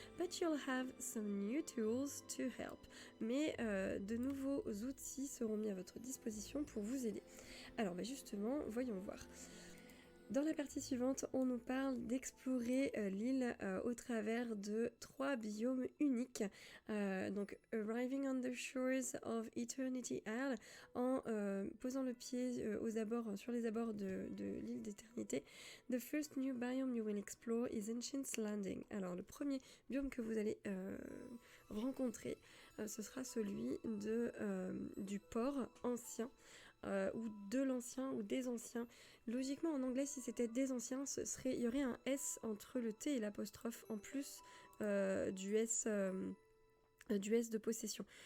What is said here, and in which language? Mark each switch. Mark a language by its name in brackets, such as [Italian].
[English] But you'll have some new tools to help. [French] Mais de nouveaux outils seront mis à votre disposition pour vous aider. Alors justement, voyons voir. Dans la partie suivante, on nous parle d'explorer l'île au travers de 3 biomes uniques. Donc, [English] arriving on the shores of Eternity Isle, [French] en posant le pied sur les abords de l'île d'éternité. [English] The first new biome you will explore is Ancient's Landing. [French] Alors, le premier biome que vous allez rencontrer, ce sera celui du port ancien. Ou de l'ancien ou des anciens. Logiquement en anglais, si c'était des anciens, il y aurait un S entre le T et l'apostrophe en plus du S de possession.